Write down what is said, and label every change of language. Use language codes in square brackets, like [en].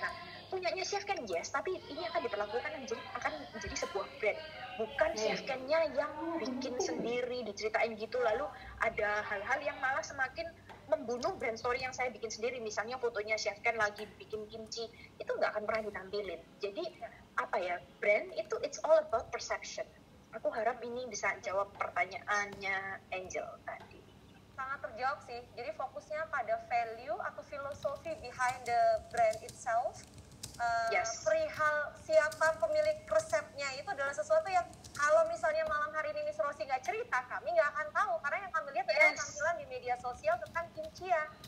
[id] Nah, punyanya Chef Ken yes, tapi ini akan diperlakukan akan menjadi sebuah brand, bukan Chef Ken-nya yang bikin sendiri, diceritain gitu, lalu ada hal-hal yang malah semakin membunuh brand story yang saya bikin sendiri. Misalnya fotonya Chef Ken lagi bikin kimchi, itu nggak akan pernah ditampilin. Jadi apa ya, brand itu [en] it's all about perception. [id] Aku harap ini bisa jawab pertanyaannya Angel tadi. Sangat terjawab sih. Jadi fokusnya pada value atau filosofi [en] behind the brand itself. [id] Yes. Perihal siapa pemilik resepnya itu adalah sesuatu yang kalau misalnya malam hari ini Miss Rosie nggak cerita, kami nggak akan tahu, karena yang kami lihat adalah tampilan di media sosial tentang kimchi ya.